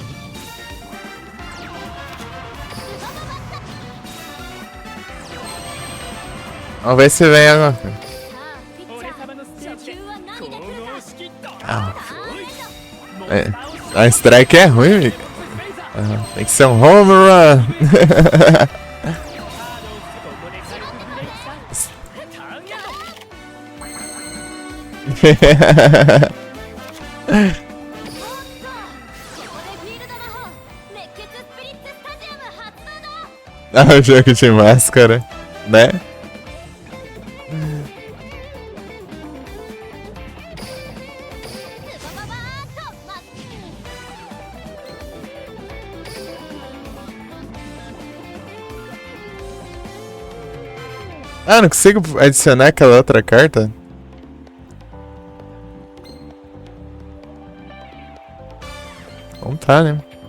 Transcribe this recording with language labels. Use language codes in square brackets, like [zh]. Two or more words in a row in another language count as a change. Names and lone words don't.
[pt] Vamos ver se vem agora. [ja] さあピッチャー初球は何で来るか Ah, ターンエンド [pt] a strike é ruim, Mick. Tem que ser um [en] home run. [ja] おっとここでフィールド魔法熱血スピリッツスタジアム発動だ [pt] Ah, o jogo de máscara, né? [ja] ズバババーっとま [pt] Ah, não consigo adicionar aquela outra carta? Então tá, né?